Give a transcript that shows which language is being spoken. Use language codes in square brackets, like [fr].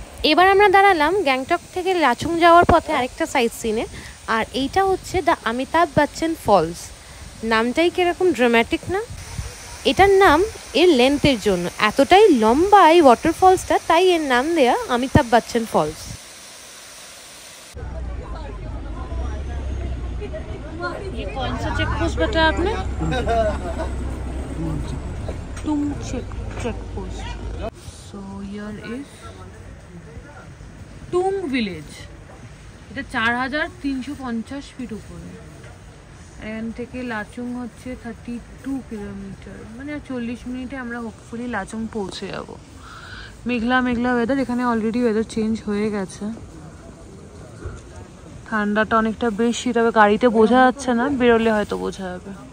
[bn] এবার আমরা দাঁড়ালাম গ্যাংটক থেকে লাচুং যাওয়ার পথে আরেকটা সাইট সিনে, আর এইটা হচ্ছে দ্য অমিতাভ বচ্চন ফলস। নামটাই কিরকম ড্রামাটিক না? এটার নাম এর লেন্থের জন্য, এতটাই লম্বা এই ওয়াটারফলসটা, তাই এর নাম দেয়া অমিতাভ বচ্চন ফলস। [hi] ये कौन सा चेक पोस्ट बताया आपने? तुम check post. [en] So here is Tung village. [bn] এটা 4350 ফিট উপরে। এখান থেকে লাচুং হচ্ছে 32 কিলোমিটার, মানে 40 মিনিটে আমরা হোপফুলি লাচুং পৌঁছে যাব। মেঘলা মেঘলা ওয়েদার, এখানে অলরেডি ওয়েদার চেঞ্জ হয়ে গেছে, ঠান্ডাটা অনেকটা বেশি, তবে গাড়িতে বোঝা যাচ্ছে না, বেরোলে হয়তো বোঝা যাবে।